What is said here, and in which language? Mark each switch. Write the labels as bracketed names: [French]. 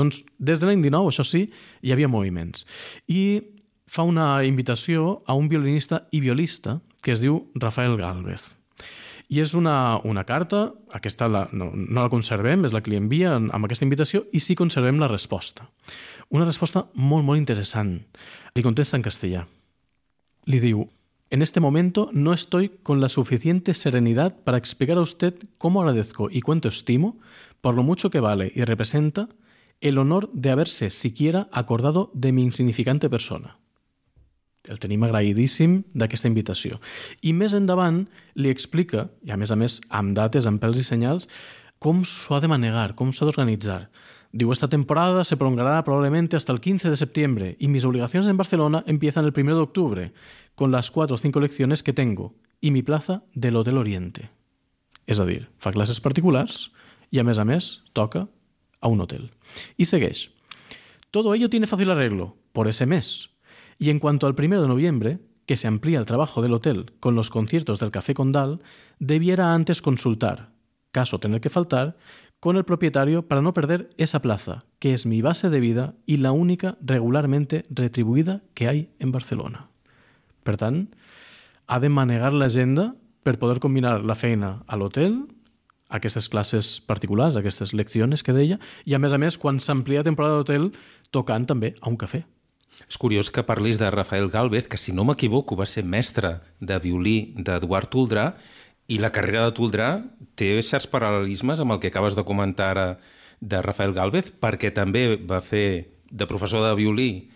[Catalan] Doncs des de l'any 19, això sí, hi havia moviments. I fa una invitació a un violinista i violista que es diu Rafael Gálvez. I és una carta, aquesta no la conservem, és la que li envia amb aquesta invitació, i sí conservem la resposta. Una resposta molt, molt interessant. Li contesta en castellà. Li diu: [Spanish] en este momento no estoy con la suficiente serenidad para explicar a usted cómo agradezco y cuánto estimo, por lo mucho que vale y representa, el honor de haberse siquiera acordado de mi insignificante persona. [Catalan] El tenim agraïdíssim d'aquesta invitació. I més endavant li explica, i a més amb dates, amb pèls i senyals, com s'ho ha de manegar, com s'ha d'organitzar. [Spanish] Diu: esta temporada se prolongará probablemente hasta el 15 de septiembre y mis obligaciones en Barcelona empiezan el 1 de octubre con las 4 o 5 lecciones que tengo y mi plaza del Hotel Oriente. [Catalan] És a dir, fa classes particulars i a més toca a un hotel. I segueix: [Spanish] todo ello tiene fácil arreglo por ese mes. Y en cuanto al 1 de noviembre, que se amplía el trabajo del hotel con los conciertos del Café Condal, debiera antes consultar, caso tener que faltar, con el propietario para no perder esa plaza, que es mi base de vida y la única regularmente retribuida que hay en Barcelona. [Catalan] Per tant, ha de manegar l'agenda per poder combinar la feina a l'hotel, aquestes classes particulars, aquestes lecciones que deia, i a més quan s'amplia temporada d'hotel, tocant també a un cafè. És curiós que parlis de Rafael Gálvez, que, si no m'equivoco, va ser mestre de violí d'Eduard Toldrà, i la carrera de Toldrà té certs paral·lelismes amb el que acabes de comentar ara de Rafael Gálvez, perquè també va fer de professor de violí